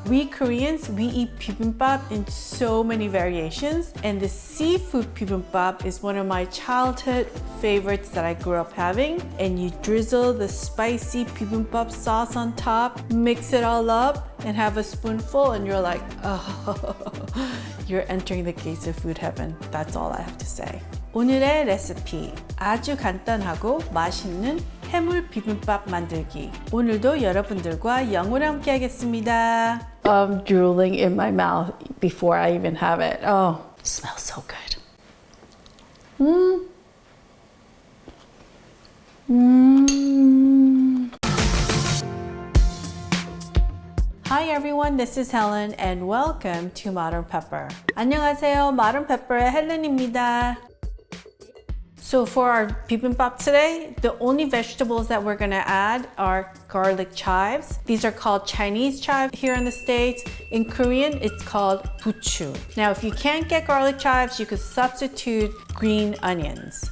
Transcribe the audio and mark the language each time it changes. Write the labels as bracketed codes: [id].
[en] We Koreans, we eat bibimbap in so many variations, and the seafood bibimbap is one of my childhood favorites that I grew up having. And you drizzle the spicy bibimbap sauce on top, mix it all up, and have a spoonful, and you're like, oh, you're entering the gates of food heaven. That's all I have to say. [ko] 오늘의 레시피, 아주 간단하고 맛있는 해물 비빔밥 만들기. 오늘도 여러분들과 영으로 함께 하겠습니다. [en] I'm drooling in my mouth before I even have it. Oh, it smells so good. Hi everyone, this is Helen and welcome to Modern Pepper. [ko] 안녕하세요, Modern Pepper의 헬렌입니다. [en] So for our bibimbap today, the only vegetables that we're gonna add are garlic chives. These are called Chinese chives here in the States. In Korean, it's called buchu. Now, if you can't get garlic chives, you could substitute green onions.